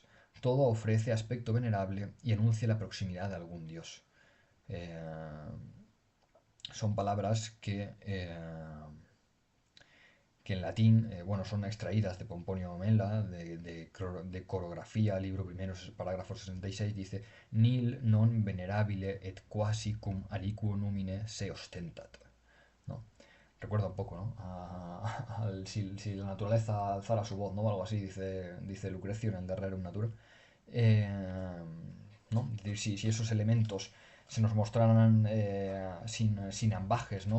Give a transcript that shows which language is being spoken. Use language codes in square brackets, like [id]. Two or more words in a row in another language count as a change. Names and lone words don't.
[es] Todo ofrece aspecto venerable y anuncia la proximidad de algún dios. Eh, Son palabras que en latín, bueno, son extraídas de Pomponio Mela, de Corografía, libro primero, parágrafo 66, dice [la] nil non venerabile et quasi cum aliquo numine se ostentat. [es] ¿No? Recuerda un poco, ¿no? Si la naturaleza alzara su voz, ¿no? O algo así, dice Lucrecio en el De Rerum Natura. Eh, ¿No? Es decir, si esos elementos se nos mostraran sin ambajes, ¿no?